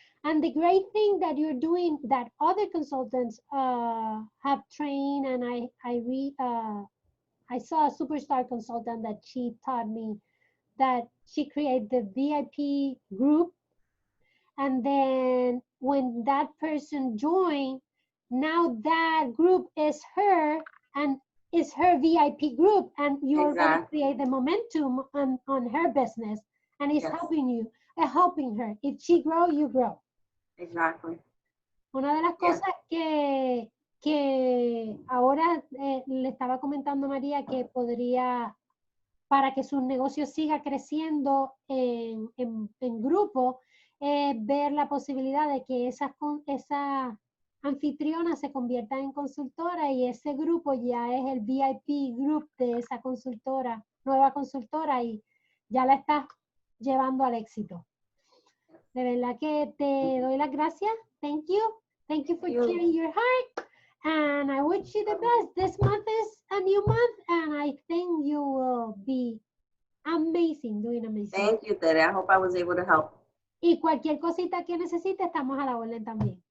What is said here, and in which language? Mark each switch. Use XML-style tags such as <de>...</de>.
<en>And the great thing that you're doing, that other consultants have trained, and I saw a superstar consultant that she taught me that she created the VIP group, and then when that person joined, now that group is her and is her VIP group, and you already create the momentum on her business, and it's helping you, helping her. If she grow, you grow. Exactly.</en> <es>Una de las cosas que ahora le estaba comentando a María que podría, para que su negocio siga creciendo en grupo, ver la posibilidad de que esa anfitriona se convierta en consultora, y ese grupo ya es el VIP group de esa consultora, nueva consultora, y ya la estás llevando al éxito. De verdad que te doy las gracias.</es> <en>Thank you. Thank you for sharing your heart. And I wish you the best. This month is a new month, and I think you will be amazing, doing amazing. Thank you, Tere. I hope I was able to help.</en> <es>Y cualquier cosita que necesite, estamos a la orden también.</es>